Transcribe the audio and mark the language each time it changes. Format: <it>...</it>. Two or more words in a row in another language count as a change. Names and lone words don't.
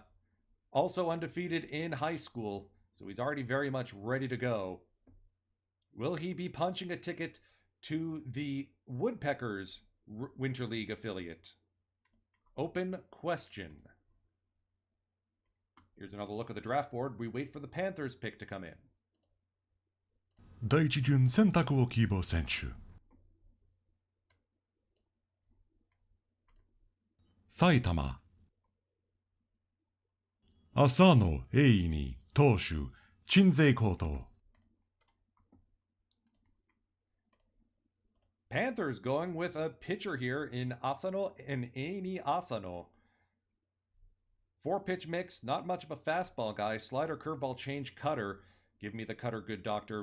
<en>Also undefeated in high school, so he's already very much ready to go. Will he be punching a ticket to the Woodpeckers Winter League affiliate? Open question. Here's another look at the draft board. We wait for the Panthers pick to come in.</en> <ja>第一巡選択を希望選手埼玉浅野栄二投手鎮西高等</ja> <en>Panthers going with a pitcher here in Asano and Eini Asano. 4-pitch mix, not much of a fastball guy. Slider, curveball, change, cutter. Give me the cutter, good doctor.</en>